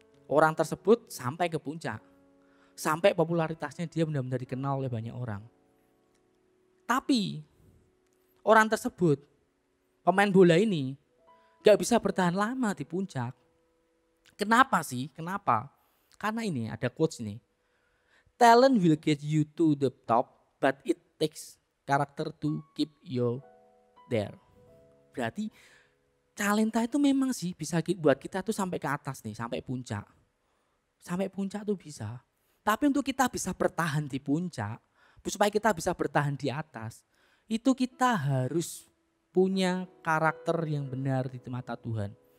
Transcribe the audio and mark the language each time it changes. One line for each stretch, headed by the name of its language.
Indonesian: Orang tersebut sampai ke puncak. Sampai popularitasnya dia benar-benar dikenal oleh banyak orang. Tapi orang tersebut, pemain bola ini nggak bisa bertahan lama di puncak. Kenapa sih? Kenapa? Karena ini ada quotes ini.
English: Talent will get you to the top, but it takes character to keep you there.
Indonesian: Berarti talenta itu memang sih bisa buat kita tuh sampai ke atas nih, sampai puncak. Sampai puncak tuh bisa. Tapi untuk kita bisa bertahan di puncak, supaya kita bisa bertahan di atas, itu kita harus punya karakter yang benar di mata Tuhan.